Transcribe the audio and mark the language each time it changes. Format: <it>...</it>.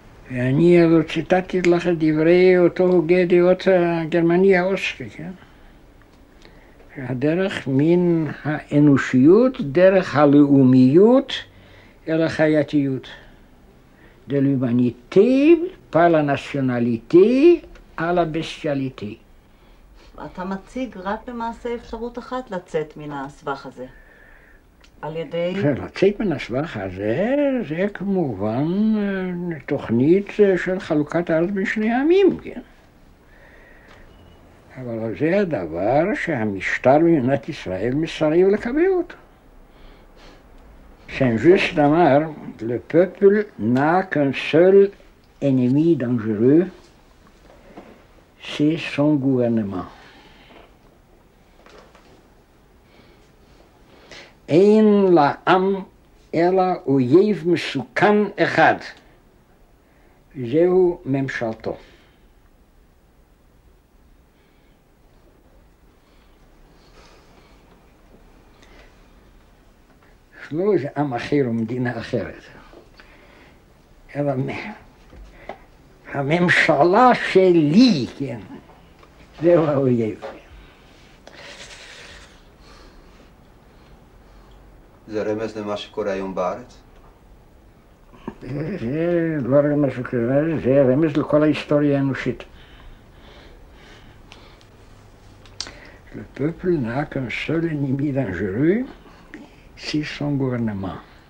<he>ואני ציטטתי לך את דברי אותו הוגה דעות הגרמני האוסטרי, כן? שהדרך מן האנושיות, דרך הלאומיות אל החייתיות.</he> <fr>De l'humanité par la nationalité à la bestialité.</fr> <he>אתה מציג רק למעשה אפשרות אחת לצאת מן הסבך הזה. על ידי... לצאת מן הסבך הזה זה כמובן תוכנית של חלוקת הארץ בין שני העמים, כן? אבל זה הדבר שהמשטר במדינת ישראל מסרב לקבל אותו.</he> <fr>סן-ז'וסט</fr> <he>אמר,</he> <fr>le peuple n'a qu'un seul ennemi dangereux, c'est son gouvernement.</fr> <he>אין לעם אלא אויב מסוכן אחד, זהו ממשלתו. לא איזה עם אחר או מדינה אחרת, אלא הממשלה שלי, כן, זהו האויב. זה רמז למה שקורה היום בארץ? זה לא רמז שקורה, זה רמז לכל ההיסטוריה האנושית.</he> <fr>Le peuple n'a qu'un seul ennemi dangereux, c'est son gouvernement.</fr>